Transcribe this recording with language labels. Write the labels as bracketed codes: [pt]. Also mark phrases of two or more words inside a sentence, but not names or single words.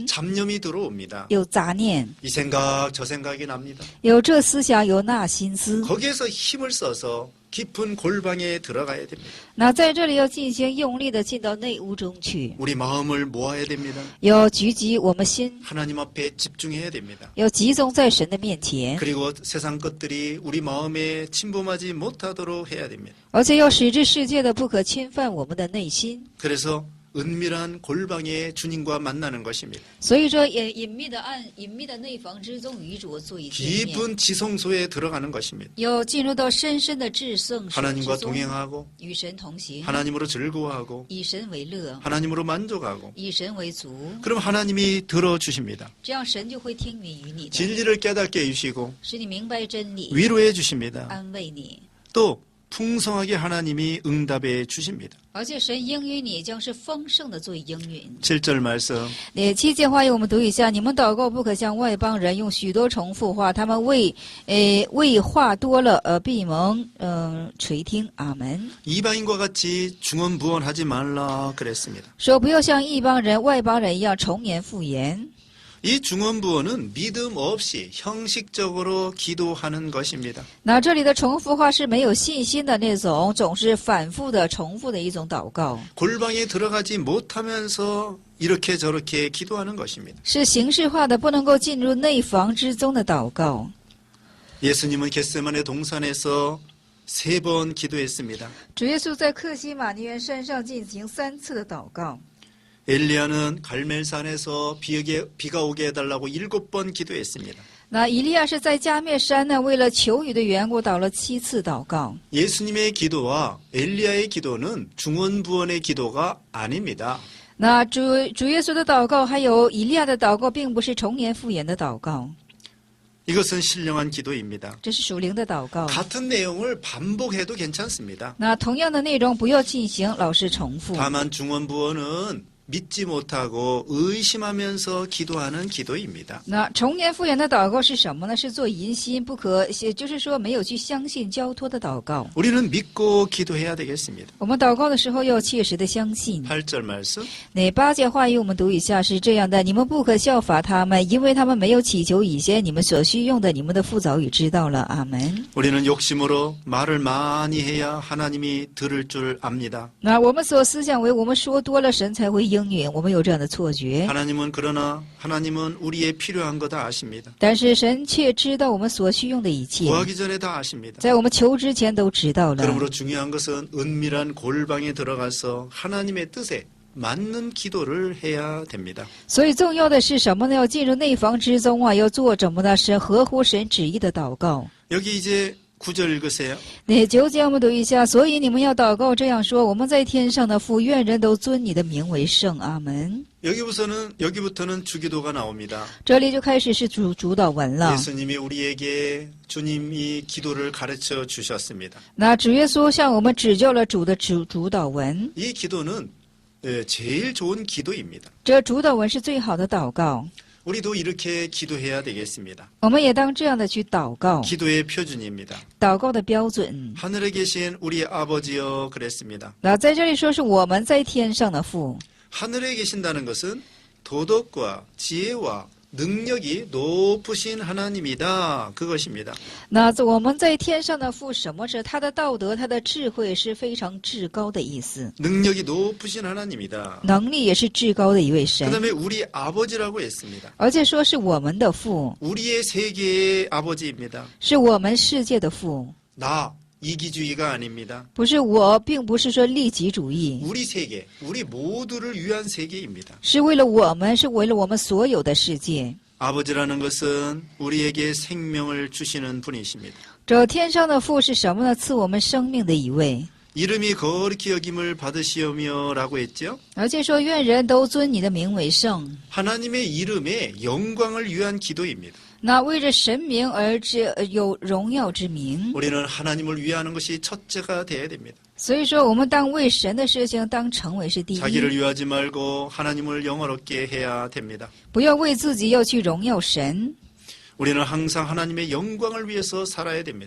[ko] 잡념이 들어옵니다. [zh] 有杂念， [ko] 이 생각 저 생각이 납니다. [zh] 有这思想，有那心思。 [ko] 거기에서 힘을 써서 깊은 골방에 들어가야 됩니다. [zh] 那在这里要进行用力的进到内屋中去， [ko] 우리 마음을 모아야 됩니다. [zh] 要聚集我们心， [ko] 하나님 앞에 집중해야 됩니다. [zh] 要集中在神的面前， [ko] 그리고 세상 것들이 우리 마음에 침범하지 못하도록 해야 됩니다. [zh] 而且要使这世界的不可侵犯我们的内心。 [ko] 그래서 은밀한 골방에 주님과 만나는 것입니다. [zh] 所以说，隐秘的内房之中与主做一见面， [ko] 깊은 지성소에 들어가는 것입니다. [zh] 要进入到深深的至圣所之 [ko] 하나님과 [zh] 中， [ko] 동행하고 [zh] 与神同行， [ko] 하나님으로 즐거워하고 [zh] 以神为乐， [ko] 하나님으로 만족하고 [zh] 以神为足， [ko] 그럼 하나님이 들어주십니다. [zh] 这样神就会听命于你的， [ko] 진리를 깨닫게 해주시고 [zh] 使你明白真理， [ko] 위로해 주십니다. [zh] 安慰你。 [ko] 또 풍성하게 하나님이 응답해 주십니다. [zh] 而且神应允你，将是丰盛的做应允。 [ko] 7절 말씀 [zh] 7 节话语我们读一下：你们祷告不可像外邦人用许多重复话，他们为话多了闭蒙垂听。阿门。 [ko] 이방인과 같이 중언부언하지 말라 그랬습니다. [zh] 说不要像异邦人、外邦人一样重言复言。 [ko] 이 중언부언은 믿음 없이 형식적으로 기도하는 것입니다. [zh] 那这里的重复话是没有信心的那种，总是反复的重复的一种祷告， [ko] 골방에 들어가지 못하면서 이렇게 저렇게 기도하는 것입니다. [zh] 是形式化的，不能够进入内房之中的祷告。 [ko] 예수님은 겟세마네 동산에서 3번 기도했습니다. [zh] 主耶稣在克西马尼园山上进行3次的祷告。 [ko] 엘리야는 갈멜산에서 비가 오게 해달라고 7번 기도했습니다. [zh] 那以利亚是在加面山呢，为了求雨的缘故，祷了7次祷告。 [ko] 예수님의 기도와 엘리야의 기도는 중언부언의 기도가 아닙니다. [zh] 那主耶稣的祷告，还有以利亚的祷告，并不是重言复言的祷告， [ko] 이것은 신령한 기도입니다. [zh] 这是属灵的祷告。 [ko] 같은 내용을 반복해도 괜찮습니다. [zh] 那同样的内容，不要进行老是重复。 [ko] 다만 중언부언은 믿지 못하고 의심하면서 기도하는 기도입니다. [zh] 那重年复原的祷告是什么呢？是做疑心不可，就是说没有去相信交托的祷告。 [ko] 우리는 믿고 기도해야 되겠습니다. [zh] 我们祷告的时候要切实的相信。 [ko] 8절 말씀. [zh] 那8节话语我们读一下，是这样的：你们不可效法他们，因为他们没有祈求以先，你们所需用的，你们的父早已知道了。阿门。 [ko] 우리는 욕심으로 말을 많이 해야 하나님이 들을 줄 압니다. [zh] 那我们所思想为我们说多了，神才会应允，我们有这样的错觉。 [ko] 그러나 하나님은 우리의 필요한 거 다 아십니다. [zh] 但是神却知道我们所需用的一切， [ko] 구하기 전에 다 아십니다. [zh] 在我们求之前都知道了。 [ko] 그러므로 중요한 것은 은밀한 골방에 들어가서 하나님의 뜻에 맞는 기도를 해야 됩니다. [zh] 所以重要的是什么呢？要进入内房之中啊，要做什么呢？是合乎神旨意的祷告。 [ko] 여기 이제 9절 읽으세요. [zh] 那9节我们读一下，所以你们要祷告这样说：我们在天上的父，愿人都尊你的名为圣。阿门。 [ko] 여기부터는 주기도가 나옵니다. [zh] 这里就开始是主祷文了。 [ko] 예수님이 우리에게 주님이 기도를 가르쳐 주셨습니다. [zh] 那主耶稣向我们指教了主的主祷文， [ko] 이 기도는 제일 좋은 기도입니다. [zh] 这主祷文是最好的祷告。 [ko] 우리도 이렇게 기도해야 되겠습니다. [zh] 我们也当这样的去祷告， [ko] 기도의 표준입니다. [zh] 祷告的标准。 [ko] 하늘에 계신 우리 아버지여 그랬습니다. [zh] 那在这里说是我们在天上的父。 [ko] 하늘에 계신다는 것은 도덕과 지혜와 능력이 높으신 하나님이다. 그것입니다. [zh] 那我们在天上的父，什么是他的道德、他的智慧是非常至高的意思， [ko] 능력이 높으신 하나님이다. [zh] 能力也是至高的一位神， [ko] 그다음에 우리 아버지라고 했습니다. [zh] 而且说是我们的父， [ko] 우리의 세계의 아버지입니다. [zh] 是我们世界的父， [ko] 나 이기주의가 아닙니다. [zh] 不是我，并不是说利己主义， [ko] 우리 세계, 우리 모두를 위한 세계입니다. [zh] 是为了我们，是为了我们所有的世界。 [ko] 아버지라는 것은 우리에게 생명을 주시는 분이십니다. [zh] 这天上的父是什么呢？赐我们生命的一位， [ko] 이름이 거룩히 여김을 받으시오며라고 했죠. [zh] 而且说愿人都尊你的名为圣。 [ko] 하나님의 이름의 영광을 위한 기도입니다. [zh] 那为着神名而有荣耀之名， [ko] 우리는 하나님을 위하는 것이 첫째가 돼야 됩니다. [zh] 所以说我们当为神的事情当成为是第一， [ko] 자기를 위하지 말고 하나님을 영화롭게 해야 됩니다. [zh] 不要为自己，要去荣耀神。 [ko] 우리는 항상 하나님의 영광을 위해서 살아야 됩니다.